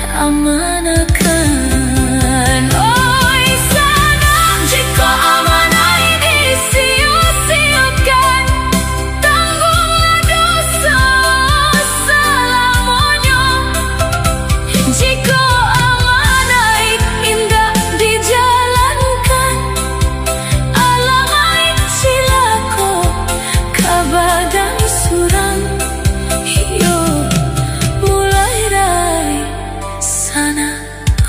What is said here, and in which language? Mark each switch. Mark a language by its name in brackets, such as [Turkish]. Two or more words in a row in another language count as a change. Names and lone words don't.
[Minangkabau] amanakan. Oi sana, [Indonesian] jika amanah ini sia-siakan, tanggunglah dosa selamanya. [Minangkabau] Jika amanah indah dijalankan, alangkah cilaka kabadang surang. Yo mulai dari sana.